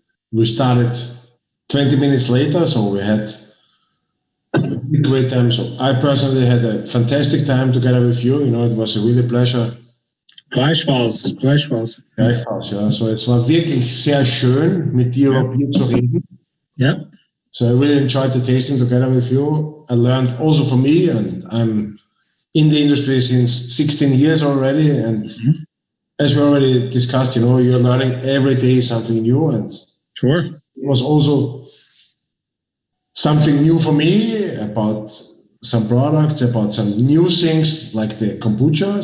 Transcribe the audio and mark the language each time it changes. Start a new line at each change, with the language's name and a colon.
English: We started 20 minutes later, so we had a great time. So I personally had a fantastic time together with you. It was a really pleasure.
German: Gleichfalls. Ja. So es war wirklich sehr schön, mit dir über Bier zu reden.
English: Yeah. So I really enjoyed the tasting together with you. I learned also from me, and I'm in the industry since 16 years already. And as we already discussed, you're learning every day something new. And sure. It was also something new for me about some products, about some new things like the kombucha.